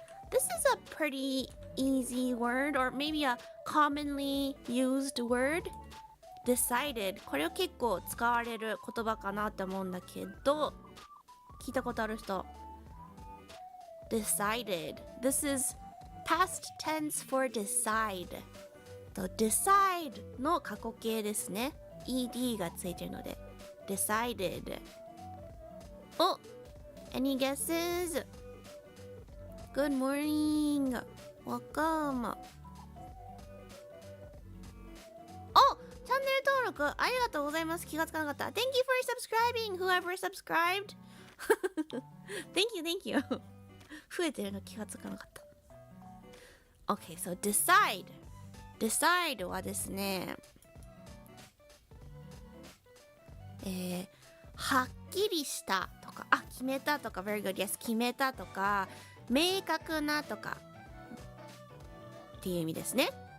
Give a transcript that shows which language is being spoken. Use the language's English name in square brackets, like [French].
[English] This is a pretty easy word, or maybe a commonly used word. Decided. [Japanese] これを結構使われる言葉かなって思うんだけど、聞いたことある人。 [English] Decided. This is past tense for decide. [Japanese] Decide の過去形ですね。 ed がついてるので。Decided. [English] Any guesses? Good morning. Welcome. [Japanese] チャンネル登録ありがとうございます。気がつかなかった。 [English] Thank you for subscribing, whoever subscribed. Thank you. [Japanese] 増えてるの気がつかなかった。 [English] Okay, so decide. [Japanese] Decide はですね、はっきりしたとか、決めたとか、 [English] very good, yes, [Japanese] 決めたとか、明確なとかっていう意味ですね。